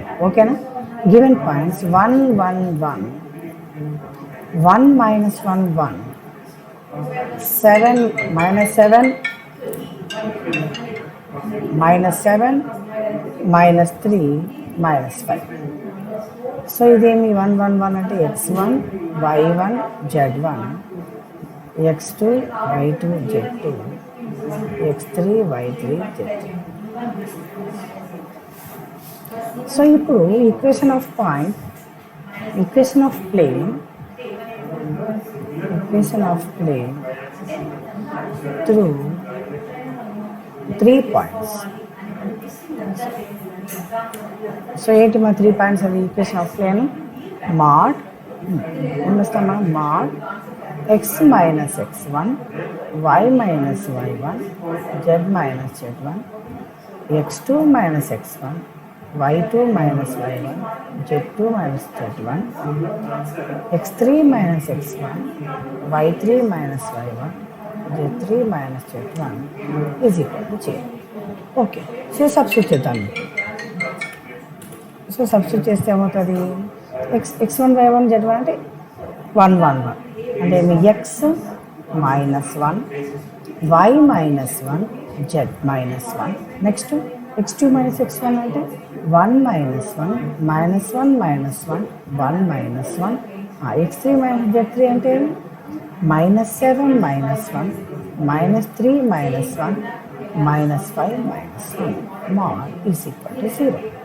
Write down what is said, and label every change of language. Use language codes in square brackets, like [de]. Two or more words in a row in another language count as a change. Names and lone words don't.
[en] ఓకేనా? given points 1 1 1 1 minus 1 1 7 minus 7 minus 7 minus 3 minus 5. [te] సో ఇదేమి 1 1 1 అంటే x1 y1 z1 x2 y2 z2 x3 y3 z3. [en] సో ఇప్పుడు equation of point, equation of plane through 3 points. [te] సో ఏంటి మా 3 పాయింట్స్? అది [en] equation of plane [te] మాడ్ ఉండొస్తాం మనం. [en] మాడ్ x minus x1 y minus y1 z minus z1 x2 minus x1 y2 minus y1 z2 minus z1 x3 minus x1 y3 minus y1 z3 minus z1 is equal to 0. okay, so substitute [te] చేద్దాం. సో సబ్స్టిట్యూట్ చేస్తే ఏమవుతుంది? [en] x1 y1 z1 అంటే 1 1 1 అంటే x minus 1 y minus 1 z minus 1. next x2 minus x1 అంటే 1 minus 1 minus 1 minus 1 1 minus 1. x3 minus z3 అంటే minus 7 minus 1 minus 3 minus 1 minus 5 minus 1 mod is equal to 0.